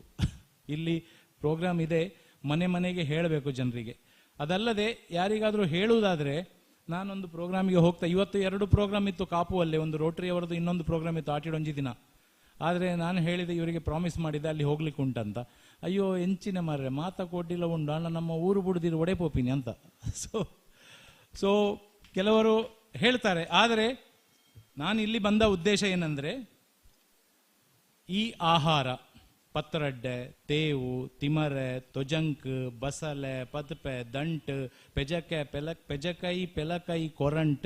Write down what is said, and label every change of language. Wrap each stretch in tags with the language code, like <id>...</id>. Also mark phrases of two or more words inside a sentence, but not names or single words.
<kn>ಇಲ್ಲಿ ಪ್ರೋಗ್ರಾಮ್ ಇದೆ, ಮನೆ ಮನೆಗೆ ಹೇಳಬೇಕು ಜನರಿಗೆ. ಅದಲ್ಲದೆ ಯಾರಿಗಾದರೂ ಹೇಳುವುದಾದರೆ, ನಾನೊಂದು ಪ್ರೋಗ್ರಾಮಿಗೆ ಹೋಗ್ತಾ, ಇವತ್ತು 2 ಪ್ರೋಗ್ರಾಮ್ ಇತ್ತು ಕಾಪುವಲ್ಲೇ, ಒಂದು ರೋಟರಿ ಅವರದ್ದು, ಇನ್ನೊಂದು ಪ್ರೋಗ್ರಾಮ್ ಇತ್ತು ಆಟಿಡೊಂಜಿ ದಿನ. ಆದರೆ ನಾನು ಹೇಳಿದೆ, ಇವರಿಗೆ ಪ್ರಾಮಿಸ್ ಮಾಡಿದ್ದೆ ಅಲ್ಲಿ ಹೋಗ್ಲಿಕ್ಕೆ ಉಂಟಂತ.</kn> <tcy>ಅಯ್ಯೋ ಎಂಚಿನ ಮಾರ್ರೆ ಮಾತಾ ಕೊಡ್ಡಿಲ್ಲ ಉಂಡು ಅಣ್ಣ ನಮ್ಮ ಊರು ಬುಡ್ದಿರು ಒಡೆ ಪೋಪಿನಿ ಅಂತ.</tcy> <kn>ಸೊ ಕೆಲವರು ಹೇಳ್ತಾರೆ. ಆದರೆ ನಾನು ಇಲ್ಲಿ ಬಂದ ಉದ್ದೇಶ ಏನಂದ್ರೆ, ಈ ಆಹಾರ</kn> <tcy>ಪತ್ರಡ್ಡೆ, ತೇವು, ತಿಮರೆ, ತೊಜಂಕ್, ಬಸಲೆ, ಪತ್ಪೆ, ದಂಟ್, ಪೆಜಕಾಯಿ, ಪೆಲಕಾಯಿ, ಕೊರಂಟ್.</tcy>